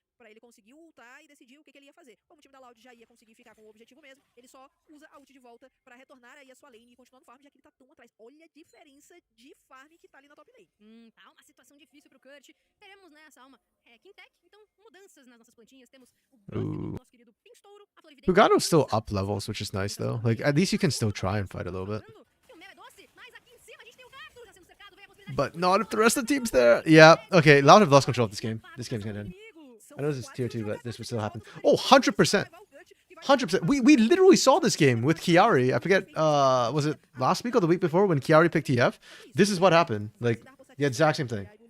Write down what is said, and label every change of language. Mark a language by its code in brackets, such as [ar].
[pt] ele conseguiu ultar e decidiu o que ele ia fazer. Como o time da Loud já ia conseguir ficar com o objetivo mesmo, ele só usa a ult de volta pra retornar aí a sua lane e continuar no farm, já que ele tá tão atrás. Olha a diferença de farm que tá ali na top lane. Tá uma situação difícil pro Kurt. Teremos nessa alma Quintec, então mudanças nas nossas plantinhas. Temos o Ooh. nosso querido Pinstouro, a Florividente. [en] Hugato's still up levels, which is nice though. Like at least you can still try and fight a little bit. [pt] E o mel é doce, mas aqui em cima a gente tem o gato já sendo cercado, vem a possibilidade [en] But not if the rest of the team's there. Yeah, okay, Loud have lost control of this game. This game's gonna end. I know this is tier 2, but this would still happen. Oh, 100%. 100%. We literally saw this game with Chiari. I forget, was it last week or the week before when Chiari picked TF? This is what happened. Like, the exact same thing.